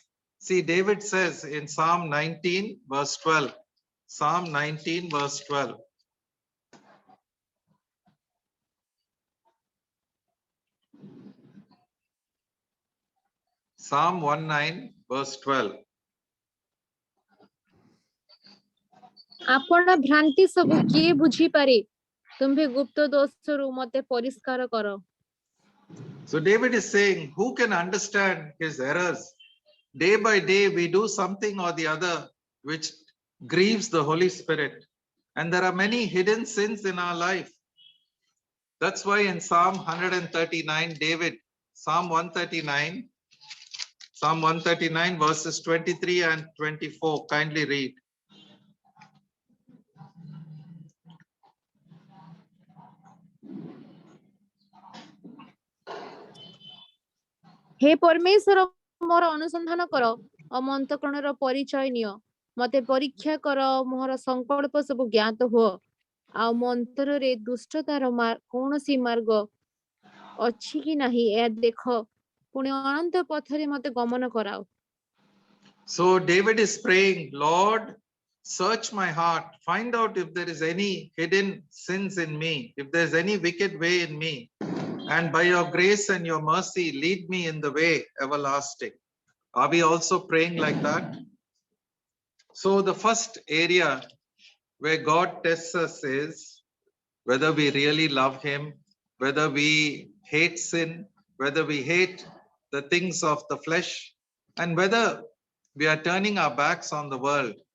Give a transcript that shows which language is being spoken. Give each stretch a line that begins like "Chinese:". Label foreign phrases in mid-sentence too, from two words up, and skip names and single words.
English: See, David says in Psalm 19 verse 12, Psalm 19 verse 12. Psalm 19 verse 12.
Odia: ଆପଣ ଭ୍ରାନ୍ତି ସବୁ କିଏ ବୁଝିପାରେ? ତୁମ୍ଭେ ଗୁପ୍ତ ଦୋଷରୁ ମତେ ପରିଷ୍କାର କର।
English: So David is saying, who can understand his errors? Day by day we do something or the other which grieves the Holy Spirit, and there are many hidden sins in our life. That's why in Psalm 139, David, Psalm 139 verses 23 and 24, kindly read.
Odia: ହେ ପରମେଶ୍ୱର, ମୋର ଅନୁସନ୍ଧାନ କର ଓ ମୋ ଅନ୍ତଃକରଣର ପରିଚୟ ନିଅ। ମତେ ପରୀକ୍ଷା କର, ମୋର ସଂକଳ୍ପ ସବୁ ଜ୍ଞାତ ହୁଅ, ଆଉ ମୋ ଅନ୍ତରରେ ଦୁଷ୍ଟତାର କୌଣସି ମାର୍ଗ ଅଛି କି ନାହିଁ ଏହା ଦେଖ, ପୁଣି ଅନନ୍ତ ପଥରେ ମତେ ଗମନ କରାଅ।
English: So David is praying, Lord, search my heart, find out if there is any hidden sins in me, if there is any wicked way in me, and by your grace and your mercy, lead me in the way everlasting. Are we also praying like that? So the first area where God tests us is whether we really love him, whether we hate sin, whether we hate the things of the flesh, and whether we are turning our backs on the world.